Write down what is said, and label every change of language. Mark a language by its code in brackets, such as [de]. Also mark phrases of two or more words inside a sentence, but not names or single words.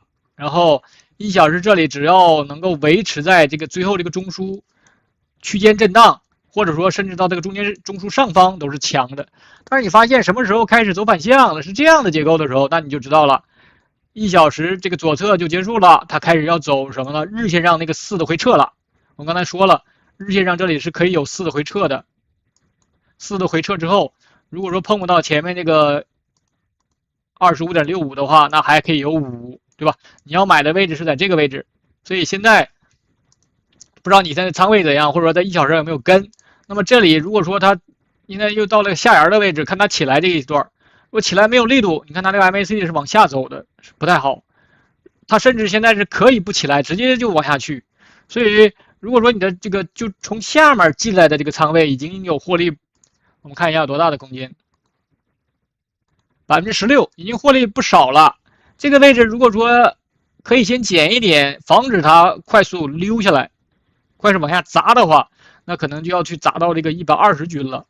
[zh] 然後1小時這裡只要能夠維持在這個最後這個中樞區間震盪，或者說甚至到這個中樞上方都是強的。但是你發現什麼時候開始走反向了，是這樣的結構的時候，那你就知道了。1小時這個左側就結束了，它開始要走什麼呢？日線上那個4的回撤了。我剛才說了，日線上這裡是可以有4的回撤的。4的回撤之後，如果說碰不到前面那個 25.65 的話，那還可以有5，对吧？你要買的位置是在這個位置，所以現在不知道你現在倉位怎樣，或者說在1小時有沒有跟。那麼這裡如果說它现在又到了下沿的位置，看它起來這一段，如果起来沒有力度，你看它这個 MACD 是往下走的，是不太好。它甚至现在是可以不起来，直接就往下去。所以如果说你的这個就從下面進來的這個倉位已經有獲利，我們看一下有多大的空間，16%，已經獲利不少了。這個位置如果說可以先減一點，防止它快速溜下來，快速往下砸的話，那可能就要去砸到這個120均了。